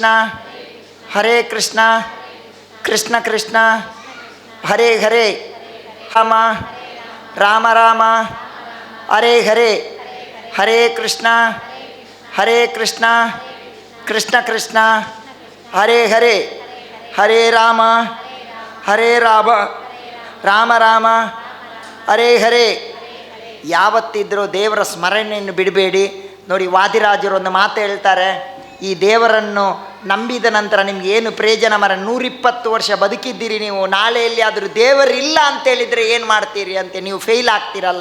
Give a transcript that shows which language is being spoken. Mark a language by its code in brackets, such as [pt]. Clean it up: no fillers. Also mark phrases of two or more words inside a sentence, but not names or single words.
[sa] ಹರೇ ಕೃಷ್ಣ, ಕೃಷ್ಣ ಕೃಷ್ಣ, ಹರೇ ಹರೇ, ರಾಮ ರಾಮ ರಾಮ, ಹರೇ ಹರೇ, ಹರೇ ಕೃಷ್ಣ, ಹರೇ ಕೃಷ್ಣ, ಕೃಷ್ಣ ಕೃಷ್ಣ, ಹರೇ ಹರೇ, ಹರೇ ರಾಮ, ಹರೇ ರಾಮ, ರಾಮ ರಾಮ, ಹರೇ ಹರೇ. [kn] ಯಾವತ್ತಿದ್ರೂ ದೇವರ ಸ್ಮರಣೆಯನ್ನು ಬಿಡಬೇಡಿ. ನೋಡಿ, ವಾದಿರಾಜರು ಒಂದು ಮಾತು ಹೇಳ್ತಾರೆ, ಈ ದೇವರನ್ನು ನಂಬಿದ ನಂತರ ನಿಮ್ಗೆ ಏನು ಪ್ರಯೋಜನ ಮರ? 120 ವರ್ಷ ಬದುಕಿದ್ದೀರಿ ನೀವು, ನಾಳೆ ಎಲ್ಲಿಯಾದರೂ ದೇವರಿಲ್ಲ ಅಂತೇಳಿದರೆ ಏನು ಮಾಡ್ತೀರಿ ಅಂತ ನೀವು ಫೇಲ್ ಆಗ್ತೀರಲ್ಲ.